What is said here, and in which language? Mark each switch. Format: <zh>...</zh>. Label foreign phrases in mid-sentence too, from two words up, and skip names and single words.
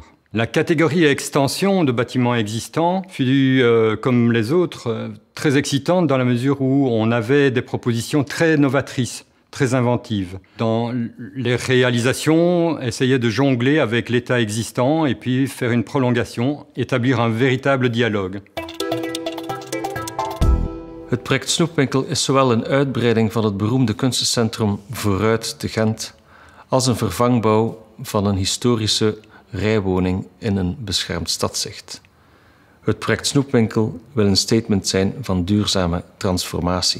<fr>La catégorie extension de bâtiments existants fut, comme les autres, très excitante dans la mesure où on avait des propositions très novatrices, très inventives. Dans les réalisations, essayer de jongler avec l'état existant et puis faire une prolongation, établir un véritable dialogue.</fr> <nl>Het project Snoepwinkel is zowel een uitbreiding van het beroemde kunstencentrum Vooruit te Gent als een vervangbouw van een historische rijwoning in een beschermd stadszicht. Het project Snoepwinkel wil een statement zijn van duurzame transformatie.</nl>